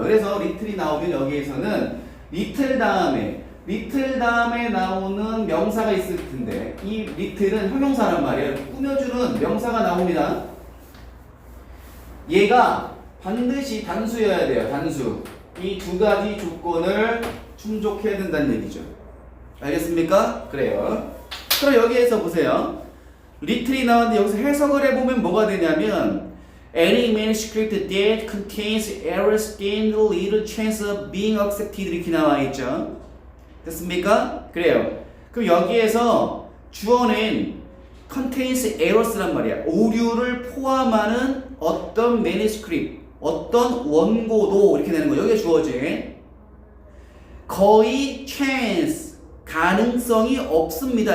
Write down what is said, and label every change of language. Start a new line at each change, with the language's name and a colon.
Korean: 그래서 리틀이 나오면 여기에서는 리틀 다음에 나오는 명사가 있을 텐데 이 리틀은 형용사란 말이에요. 꾸며주는 명사가 나옵니다. 얘가 반드시 단수여야 돼요. 단수. 이 두 가지 조건을 충족해야 된다는 얘기죠. 알겠습니까? 그래요. 그럼 여기에서 보세요. 리틀이 나왔는데 여기서 해석을 해보면 뭐가 되냐면
English: Any manuscript that contains errors stand little chance of being accepted
Korean: 이렇게 나와 있죠. 됐습니까? 그래요. 그럼 여기에서 주어는
English: contains errors
Korean: 란 말이야. 오류를 포함하는 어떤 manuscript, 어떤 원고도 이렇게 되는 거예요. 여기에 주어지. 거의 chance, 가능성이 없습니다.